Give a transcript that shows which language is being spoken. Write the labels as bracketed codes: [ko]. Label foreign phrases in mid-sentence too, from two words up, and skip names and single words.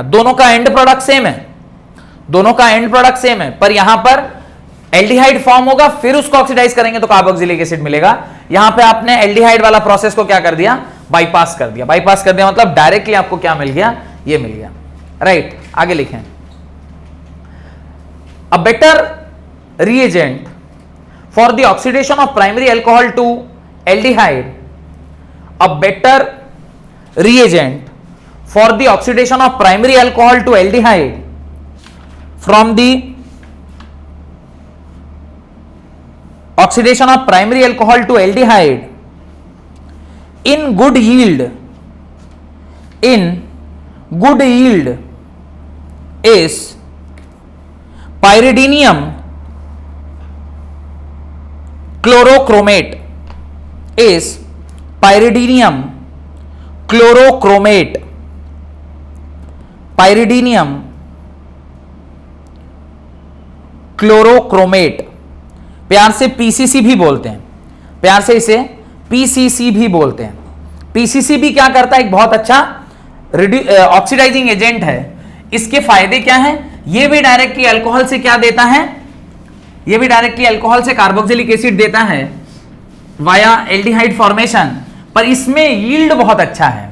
[hi] दोनों का [en] end product same [hi] है, दोनों का [en] end product same [hi] है, पर यहां पर [en] aldehyde form [hi] होगा फिर उसको ऑक्सीडाइज करेंगे तो [en] carboxylic acid [hi] मिलेगा। यहां पे आपने एल्डिहाइड वाला प्रोसेस को क्या कर दिया, बाईपास कर दिया। बाईपास कर दिया मतलब डायरेक्टली आपको क्या मिल गया, ये मिल गया। राइट, आगे लिखें। [en] A better reagent for the oxidation of primary alcohol to aldehyde, a better reagent for the oxidation of primary alcohol to aldehyde from the oxidation of primary alcohol to aldehyde in good yield is pyridinium chlorochromate, is pyridinium chlorochromate, pyridinium chlorochromate, [hi] प्यार से पीसीसी भी बोलते हैं, प्यार से इसे पीसीसी भी बोलते हैं। पीसीसी भी क्या करता है, एक बहुत अच्छा [en] oxidizing agent [hi] है। इसके फायदे क्या हैं, ये भी [en] directly alcohol [hi] से क्या देता है, ये भी [en] directly alcohol [hi] से [en] carboxylic acid [hi] देता है [en] via aldehyde formation, [hi] पर इसमें यील्ड बहुत अच्छा है।